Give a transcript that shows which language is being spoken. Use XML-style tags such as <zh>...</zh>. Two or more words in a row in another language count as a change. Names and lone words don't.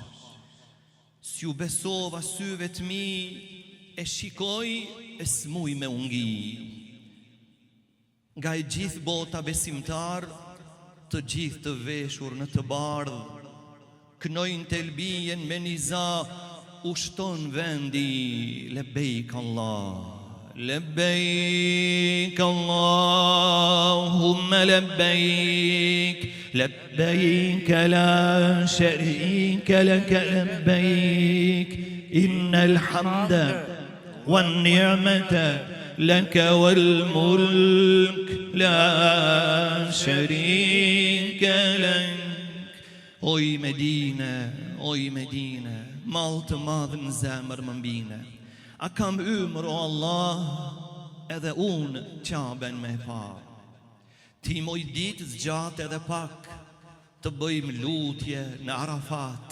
<sq>S'ju besova syve t'mi, e shikoj e s'muj me ungi. Nga i gjithë bota besimtar, të gjithë të veshur në të bardh, knojnë telbijen me niza, ushton vendi,</sq> <ar>لبيك الله. لبيك اللهم لبيك لبيك لا شريك لك لبيك إن الحمد والنعمة لك والملك لا شريك لك.</ar> <sq>Oj Medine, mal të madh në zemër më mbine. A kam ymër o Allah, edhe unë Qaben me pa. Ti moj ditë zgjat edhe pak, të bëjmë lutje në Arafat.</sq>